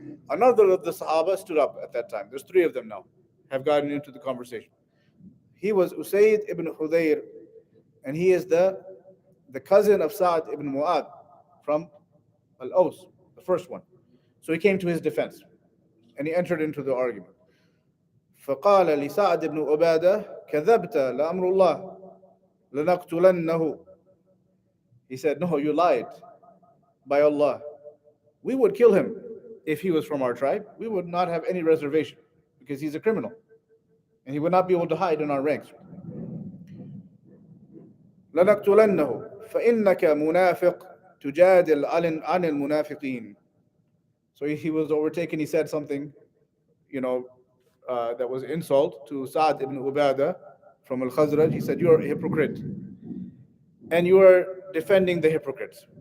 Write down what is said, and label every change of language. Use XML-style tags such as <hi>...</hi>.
<en>Another of the Sahaba stood up at that time. There's three of them now, have gotten into the conversation. He was Usayd ibn Hudayr, and he is the cousin of Sa'd ibn Mu'adh from Al-Aws, the first one. So he came to his defense, and he entered into the argument.</en> <ar>فقال لسعد بن عبادة كذبت لأمر الله لنقتلنه.</ar> <en>He said, no, you lied. By Allah, we would kill him if he was from our tribe. We would not have any reservation because he's a criminal and he would not be able to hide in our ranks.</en> <ar>لنقتلنه فإنك منافق تجادل عن المنافقين.</ar> <en>So he was overtaken. He said something, that was insult to Sa'd ibn Ubadah from Al-Khazraj. He said, you're a hypocrite. And you are defending the hypocrites.</en>